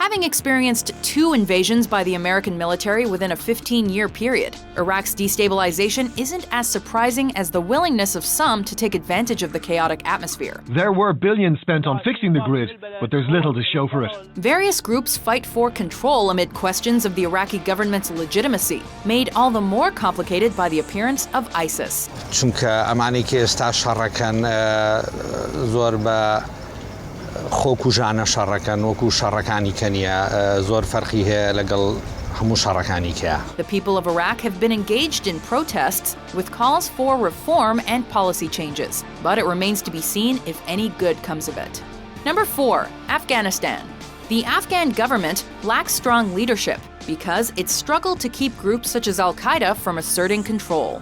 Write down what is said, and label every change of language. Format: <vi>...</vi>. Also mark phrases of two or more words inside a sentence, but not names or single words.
<en>Having experienced 2 invasions by the American military within a 15-year period, Iraq's destabilization isn't as surprising as the willingness of some to take advantage of the chaotic atmosphere. There were billions spent on fixing the grid, but there's little to show for it. Various groups fight for control amid questions of the Iraqi government's legitimacy, made all the more complicated by the appearance of ISIS.</en> <ckb>خۆکوژانە شەڕەکەن وەکو شەڕەکانی کەنیە زۆر فەرقی هەیە لەگەڵ هەموو شەڕەکانی کەیە.</ckb> <en>The people of Iraq have been engaged in protests with calls for reform and policy changes, but it remains to be seen if any good comes of it. Number 4, Afghanistan. The Afghan government lacks strong leadership because it struggled to keep groups such as Al-Qaeda from asserting control.</en>